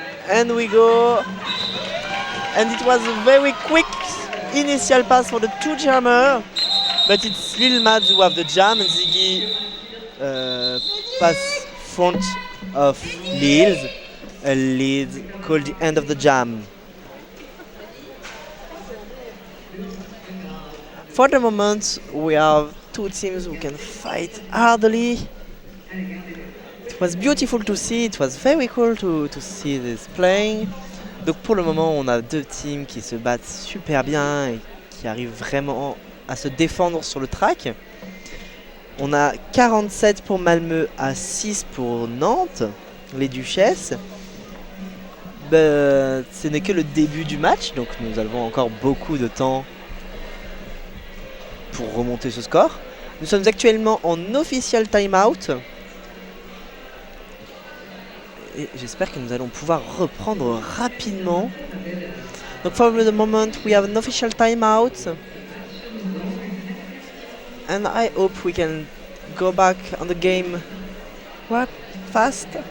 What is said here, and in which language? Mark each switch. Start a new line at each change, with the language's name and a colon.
English: And we go, and it was a very quick initial pass for the two jammers, but it's Lil Mads who have the jam, and Ziggy pass front of Lils, a lead called the end of the jam. For the moment, we have two teams who can fight hardly. It was beautiful to see, it was very cool to see this playing.
French: Donc pour le moment, on a deux teams qui se battent super bien et qui arrivent vraiment à se défendre sur le track. On a 47 pour Malmö à 6 pour Nantes, les Duchesses. Ce n'est que le début du match, donc nous avons encore beaucoup de temps pour remonter ce score. Nous sommes actuellement en official timeout. Et j'espère que nous allons pouvoir reprendre rapidement.
English: Donc for the moment we have an official timeout. And I hope we can go back on the game fast.